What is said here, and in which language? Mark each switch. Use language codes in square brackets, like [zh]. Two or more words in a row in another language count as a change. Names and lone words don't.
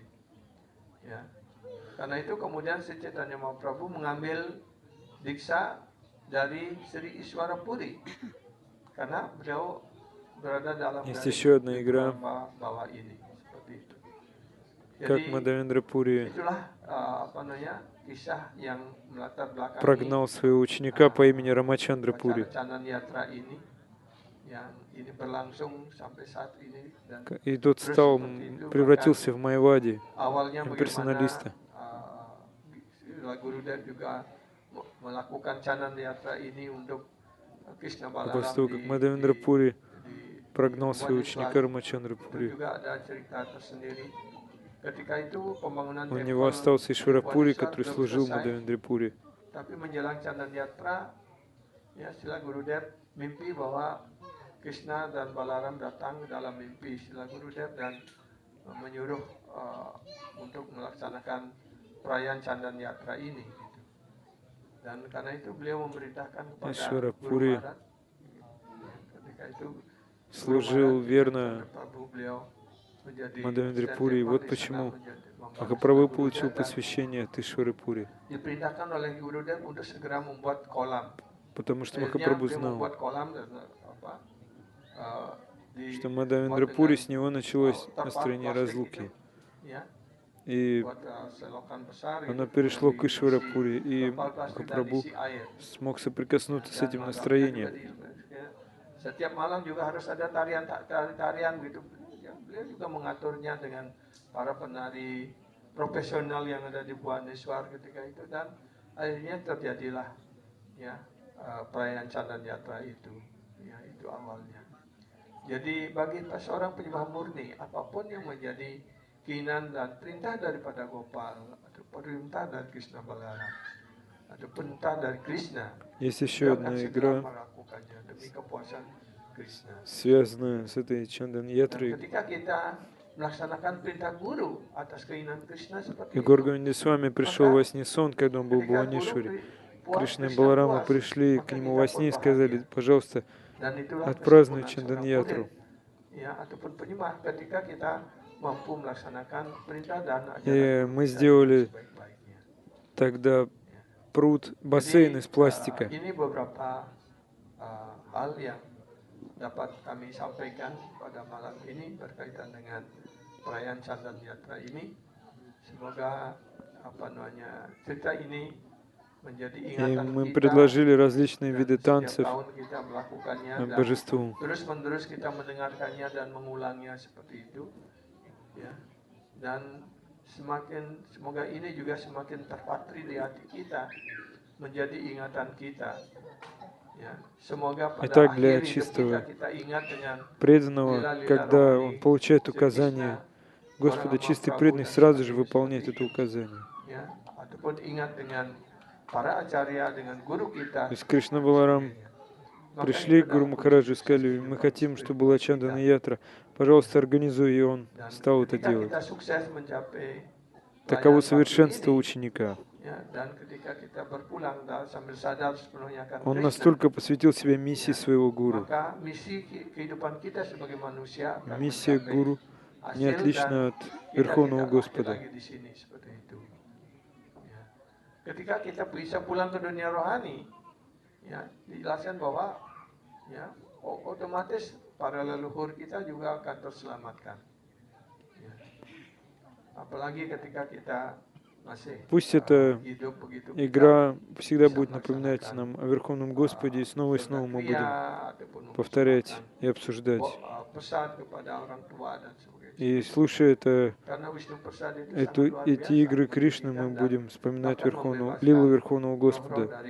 [id] Ya. Karena itu kemudian Sri Chaitanya Mahaprabhu mengambil diksa dari Sri Ishwarapuri karena beliau berada dalam [ru] Есть еще одна игра, [id] bawah ini seperti itu. [ru] как Мадавендра Пури [id] Itulah apa namanya kisah yang melatar belakangi [ru] прогнал своего ученика по имени Рамачандра Пури. [id] Chanan Yatra ini yang ini berlangsung sampai saat ini, dan [ru] И тот стал, превратился в Майавади, [id] awalnya [ru] имперсоналиста. [id] Gurudev juga melakukan Chanan Yatra ini untuk Krishna [ru] А Balaram после того, как Мадавендра Пури прогнал своего ученика Рамачандра Пури, [id] juga ada cerita tersendiri. Ketika itu pembangunan [ru] у него остался Ишварапури, который служил Мадавендре Пури. [id] Tapi menjelang Chanan Yatra, ya Srila Gurudev mimpi bahwa Krishna dan Balaram datang dalam mimpi Srila Gurudev dan menyuruh untuk melaksanakan perayaan Chanan Yatra ini. Gitu. Dan karena itu beliau memerintahkan kepada [ru] Ишварапури [id] ketika itu [ru] служил верно Мадавендре Пури. И вот почему Махапрабху получил посвящение от Ишвары Пури. [id] diperintahkan oleh Gurudev untuk segera membuat kolam. [ru] Потому что [id] Akhirnya [ru] Махапрабху [id] beliau [ru] знал, [id] membuat kolam dan [ru] что Мадавендра Пури, с него началось настроение разлуки. И оно перешло к Ишвара Пури, и Махапрабху смог соприкоснуться с этим настроением. [id] Setiap malam juga harus ada tarian gitu. Beliau juga mengaturnya dengan para penari profesional yang ada di Bhubaneswar ketika itu, dan akhirnya terjadilah ya perayaan Chanan Yatra itu. Ya, itu awalnya. Jadi bagi seorang penyembah murni, apapun yang menjadi keinginan dan perintah daripada Gopal atau perintah dari Krishna Balaram atau perintah dari Krishna, [ru] Есть еще одна игра, связанная с этой Чандан Ятрой. И Горгавинда с вами пришел во сне сон, когда он был в Бхуванешваре. Кришна и Баларама пришли к нему во сне и сказали: пожалуйста, отпразднуй Чандан Ятру. И мы сделали тогда пруд, бассейн из пластика. [id] Dapat kami sampaikan pada malam ini berkaitan dengan perayaan Chanan Yatra ini. Semoga apa namanya cerita ini menjadi ingatan [ru] мы [id] kita. [ru] предложили различные виды танцев [id] Kita melakukannya [ru] божеству. [id] Terus-menerus kita mendengarkannya dan mengulangnya seperti itu. Ya. Dan semoga ini juga semakin terpatri di hati kita, menjadi ingatan kita. [ru] Итак, для чистого преданного, когда он получает указание Господа, чистый преданный сразу же выполняет это указание. То есть Кришна Баларам пришли к Гуру Махараджу и сказали: мы хотим, чтобы была Чандана Ятра, пожалуйста, организуй, и он стал это делать. Таково совершенство ученика. Он настолько посвятил себя миссии своего гуру. Миссия гуру не отлична от Верховного Господа. [id] Ketika kita bisa pulang ke dunia rohani, ya, dijelaskan bahwa ya, otomatis para leluhur kita juga akan terselamatkan. Ya. Apalagi ketika kita masih [ru] Пусть эта игра всегда будет напоминать нам о Верховном Господе, и снова мы будем повторять и обсуждать. И слушая эти игры Кришны, мы будем вспоминать Лилу Верховного Господа.